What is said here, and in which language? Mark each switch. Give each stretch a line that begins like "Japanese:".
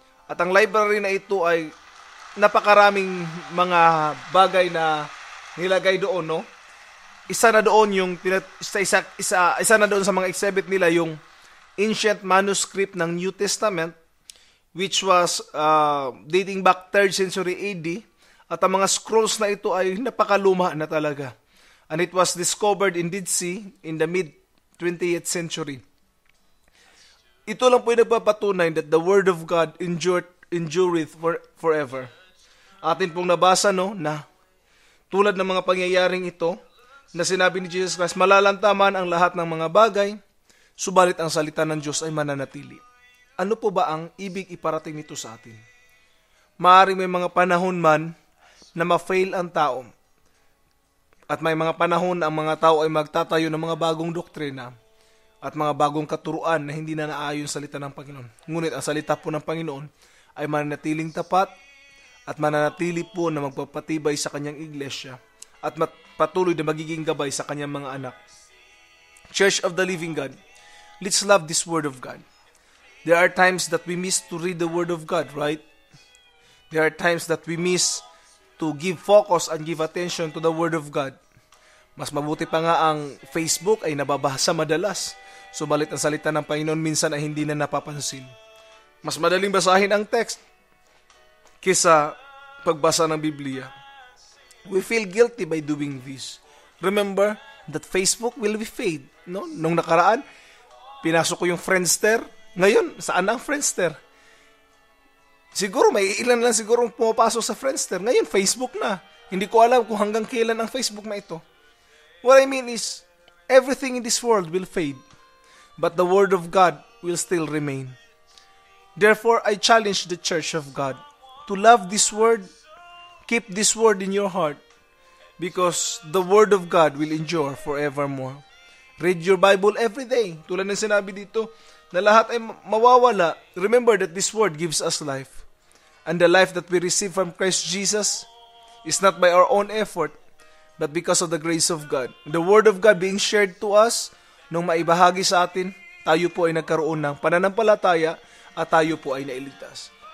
Filipino: At ang library na ito ay napakaraming mga bagay na nilagay doon, no? Isa na doon yung isa na doon sa mga exhibit nila yung ancient manuscript ng New Testament,
English: which was dating back 3rd century AD.
Filipino: At ang mga scrolls na ito ay napakaluma na talaga.
English: And it was discovered in Dead Sea in the mid-20th century.
Filipino: Ito lang po yung nagpapatunay
English: that the Word of God endureth forever.
Filipino: Atin pong nabasa, no, na tulad ng mga pangyayaring ito, na sinabi ni Jesus Christ, malalantaman ang lahat ng mga bagay, subalit ang salita ng Diyos ay mananatili. Ano po ba ang ibig iparating nito sa atin? Maaaring may mga panahon man na ma-fail ang tao. At may mga panahon ang mga tao ay magtatayo ng mga bagong doktrina at mga bagong katuruan na hindi na naayon sa salita ng Panginoon. Ngunit ang salita po ng Panginoon ay mananatiling tapat at mananatili po na magpapatibay sa kanyang iglesia at patuloy na magiging gabay sa kanyang mga anak.
English: Church of the Living God, let's love this Word of God. There are times that we miss to read the Word of God, right? There are times that we miss to give focus and give attention to the Word of God.
Filipino: Mas mabuti pa nga ang Facebook ay nababasa madalas. Subalit ang salita ng Panginoon minsan ay hindi na napapansin. Mas madaling basahin ang text kaysa pagbasa ng Biblia.
English: We feel guilty by doing this. Remember that Facebook will be fade. No?
Filipino: Nung nakaraan, pinasok ko yung
English: Friendster.
Filipino: Ngayon, saan ang Friendster? Siguro may ilan lang siguro pumapasok sa Friendster. Ngayon, Facebook na. Hindi ko alam kung hanggang kailan ang Facebook na ito.
English: What I mean is, everything in this world will fade, but the Word of God will still remain. Therefore, I challenge the Church of God to love this Word, keep this Word in your heart, because the Word of God will endure forevermore. Read your Bible every day.
Filipino: Tulad ng sinabi dito, na lahat ay mawawala.
English: Remember that this Word gives us life. And the life that we receive from Christ Jesus is not by our own effort, but because of the grace of God. The Word of God being shared to us,
Filipino: nung maibahagi sa atin, tayo po ay nagkaroon ng pananampalataya at tayo po ay nailigtas.